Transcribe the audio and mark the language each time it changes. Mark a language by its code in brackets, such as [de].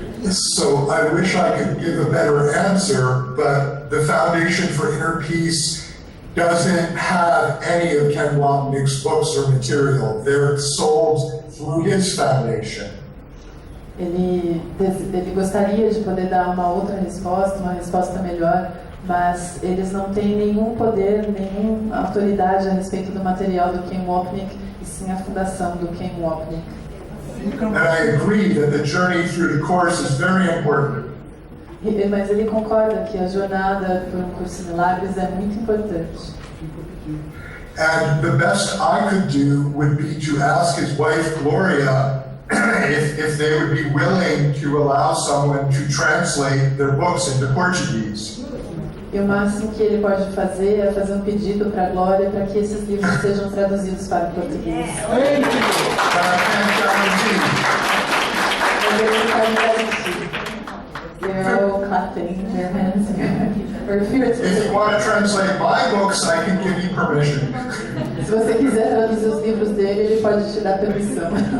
[en] So I wish I could give a better answer, but the Foundation for Inner Peace doesn't have any of Ken Wapnick's books or material. They're sold through his foundation. [pt] ele gostaria de poder dar uma outra resposta, uma resposta melhor, mas eles não têm nenhum poder, nenhuma autoridade a respeito do material do Ken Wapnick, e sim a fundação do Ken Wapnick. [en] And I agree that the journey through the course is very important. [pt] Mas ele concorda que a jornada por um curso de milagres é muito importante. [en] And the best I could do would be to ask his wife, Gloria, if they would be willing to allow someone to translate their books into Portuguese. [pt] E o máximo que ele pode fazer é fazer um pedido para a Glória para que esses livros sejam traduzidos para o português. [en] But I can't guarantee. [pt] Mas ele pode garantir. [en] They're all clapping their hands or If you want to translate my books, I can give you permission. [pt] Se você quiser traduzir os livros dele, ele pode te dar permissão.